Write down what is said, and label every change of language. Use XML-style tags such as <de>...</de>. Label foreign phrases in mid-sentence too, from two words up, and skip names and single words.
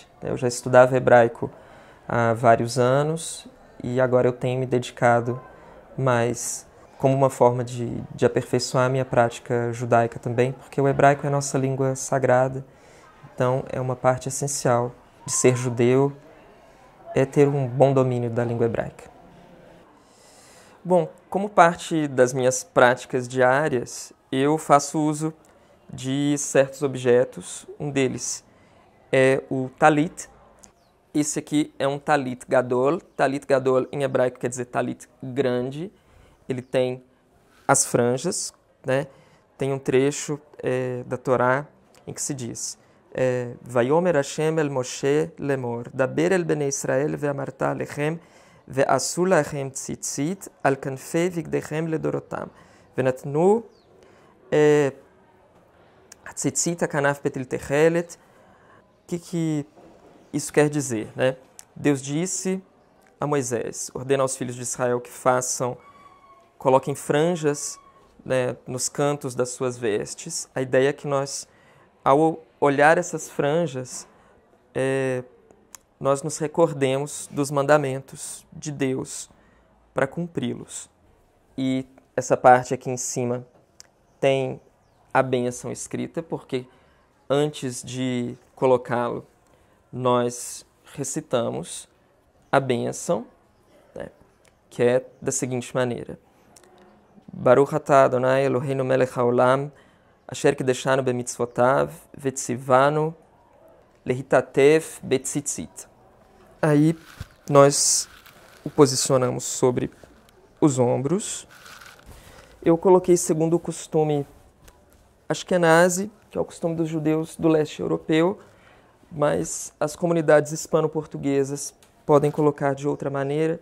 <pt>Eu já estudava hebraico há vários anos e agora eu tenho me dedicado mais como uma forma de aperfeiçoar a minha prática judaica também, porque o hebraico é a nossa língua sagrada, então é uma parte essencial de ser judeu, é ter um bom domínio da língua hebraica. Bom, como parte das minhas práticas diárias, eu faço uso de certos objetos. Um deles é o talit. Esse aqui é um</pt> <he>טלית גדול. טלית גדול</he> <pt>em hebraico quer dizer talit grande. Ele tem as franjas, né? Tem um trecho da Torá em que se diz:</pt> <he>ויאמר השם אל משה לאמר דבר אל בני ישראל ואמרת אלהם ועשו להם ציצית על כנפי בגדיהם לדרתם ונתנו ציצית הכנף פתיל תכלת.</he> <pt>O que isso quer dizer, né? Deus disse a Moisés: ordena aos filhos de Israel que coloquem franjas, né, nos cantos das suas vestes. A ideia é que nós, ao olhar essas franjas, nós nos recordemos dos mandamentos de Deus para cumpri-los. E essa parte aqui em cima tem a bênção escrita, porque antes de colocá-lo, nós recitamos a bênção, né, que é da seguinte maneira:</pt> <he>ברוך אתה אדני אלהינו מלך העולם אשר קדשנו במצותיו וצונו להתעטף בציצית.</he> <pt>Aí nós o posicionamos sobre os ombros. Eu coloquei segundo o costume ashkenazi, que é o costume dos judeus do leste europeu, mas as comunidades hispano-portuguesas podem colocar de outra maneira.</pt>